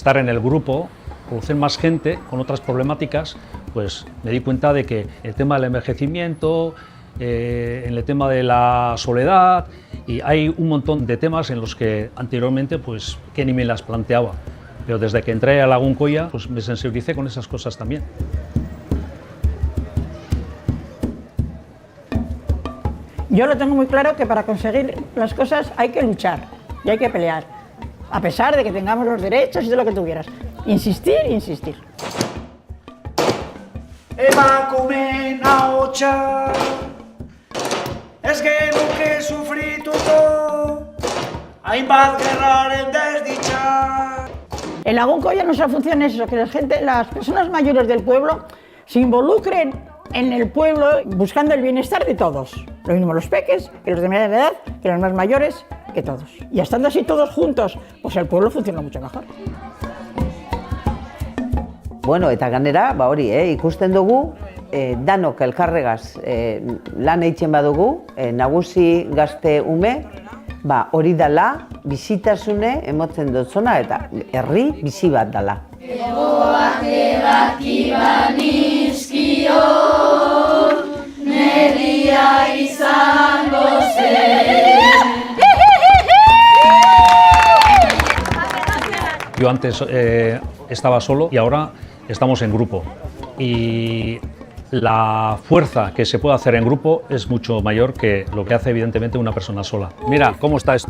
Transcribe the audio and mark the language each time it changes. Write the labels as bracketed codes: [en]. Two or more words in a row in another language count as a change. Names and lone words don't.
[es] estar en el grupo, conocer más gente con otras problemáticas, pues me di cuenta de que el tema del envejecimiento, en el tema de la soledad, y hay un montón de temas en los que anteriormente pues que ni me las planteaba, pero desde que entré a Lagunkoia pues me sensibilicé con esas cosas también. Yo lo tengo muy claro que para conseguir las cosas hay que luchar y hay que pelear, a pesar de que tengamos los derechos y de lo que tú quieras. Insistir, insistir. [eu] Emakumeen ahotsa, ez genuke sufrituko, hainbat gerraren desdicha. [es] En Lagunkoia nuestra función es eso, que las personas mayores del pueblo se involucren en el pueblo buscando el bienestar de todos. Lo mismo los peques, que los de media edad, que los más mayores, que todos. Y estando así todos juntos, pues el pueblo funciona mucho mejor. [eu] Bueno, eta ganera, hori, ikusten dugu, danok elkarregaz lan eitzen badugu, nagusi gazte ume, hori dala, bizitasune emotzen dutzona eta herri bizi bat dala. Egoak ebakiban izkio, neria izango zen. [es] Yo antes estaba solo y ahora estamos en grupo. Y la fuerza que se puede hacer en grupo es mucho mayor que lo que hace evidentemente una persona sola. Mira, ¿cómo está esto?